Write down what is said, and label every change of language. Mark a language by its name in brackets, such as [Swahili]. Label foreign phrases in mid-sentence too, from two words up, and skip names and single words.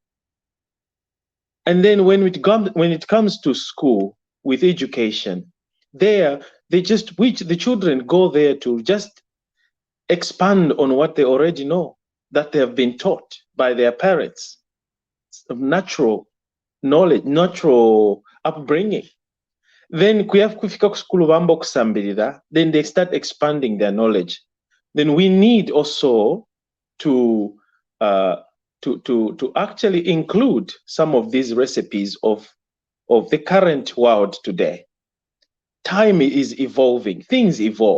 [English] And then when it comes to school with education, there, the children go there to just expand on what they already know, that they have been taught by their parents, of natural knowledge, natural upbringing. [Bemba] Then kufika kusukulu bamba okusambirira, [English] then they start expanding their knowledge. Then we need also to actually include some of these recipes of the current world today. Time is evolving, things evolve.